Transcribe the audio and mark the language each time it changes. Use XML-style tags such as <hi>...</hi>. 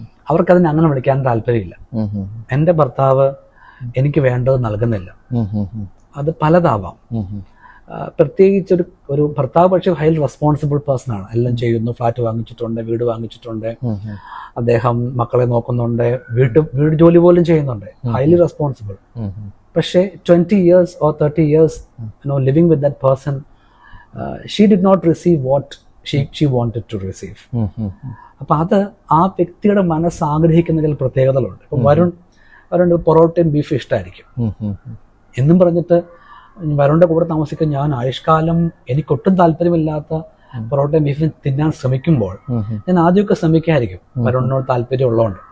<ml>അവർക്കതിനെ അങ്ങനെ വിളിക്കാൻ താല്പര്യമില്ല. എൻ്റെ ഭർത്താവ് എനിക്ക് വേണ്ടത് നൽകുന്നില്ല. അത് പലതാവാം. പ്രത്യേകിച്ച് ഒരു ഭർത്താവ് പക്ഷേ</ml> <en>highly responsible person</en> <ml>ആണ്. എല്ലാം ചെയ്യുന്നു, ഫ്ലാറ്റ് വാങ്ങിച്ചിട്ടുണ്ട്, വീട് വാങ്ങിച്ചിട്ടുണ്ട്, അദ്ദേഹം മക്കളെ നോക്കുന്നുണ്ട്, വീട് ജോലി പോലും ചെയ്യുന്നുണ്ട്,</ml> <en>Highly responsible.</en> <ml>പക്ഷേ</ml> <en>20 years or 30 years living with that person, she did not receive what she wanted to receive.</en> <ml>അപ്പൊ അത് ആ വ്യക്തിയുടെ മനസ്സ് ആഗ്രഹിക്കുന്ന ചില പ്രത്യേകതകളുണ്ട്. ഇപ്പൊ വരുൺ പൊറോട്ടയും ബീഫ് ഇഷ്ടമായിരിക്കും എന്നും പറഞ്ഞിട്ട് വരുണിന്റെ കൂടെ താമസിക്കാൻ ഞാൻ ആയുഷ്കാലം എനിക്കൊട്ടും താല്പര്യമില്ലാത്ത പൊറോട്ടയും ബീഫും തിന്നാൻ ശ്രമിക്കുമ്പോൾ ഞാൻ ആദ്യമൊക്കെ ശ്രമിക്കായിരിക്കും വരുണിനോട് താല്പര്യം ഉള്ളതുകൊണ്ട്.</ml>